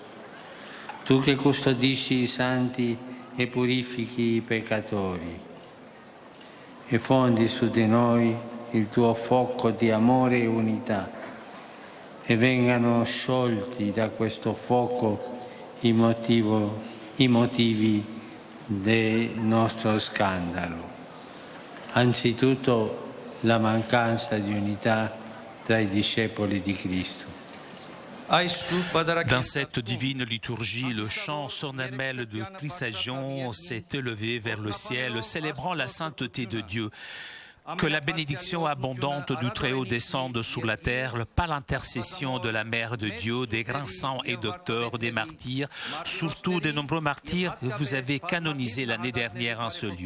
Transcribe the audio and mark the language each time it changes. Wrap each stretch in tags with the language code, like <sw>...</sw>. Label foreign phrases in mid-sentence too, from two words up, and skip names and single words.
<it>Tu che custodisci i santi e purifichi i peccatori, e fondi su di noi il tuo fuoco di amore e unità, e vengano sciolti da questo fuoco i motivi del nostro scandalo. Anzitutto la mancanza di unità tra i discepoli di Cristo.</it> <fr>Dans cette divine liturgie, le chant solennel de Trisagion s'est élevé vers le ciel, célébrant la sainteté de Dieu. Que la bénédiction abondante du Très-Haut descende sur la terre par l'intercession de la Mère de Dieu, des grands saints et docteurs, des martyrs, surtout des nombreux martyrs que vous avez canonisés l'année dernière en ce lieu.</fr>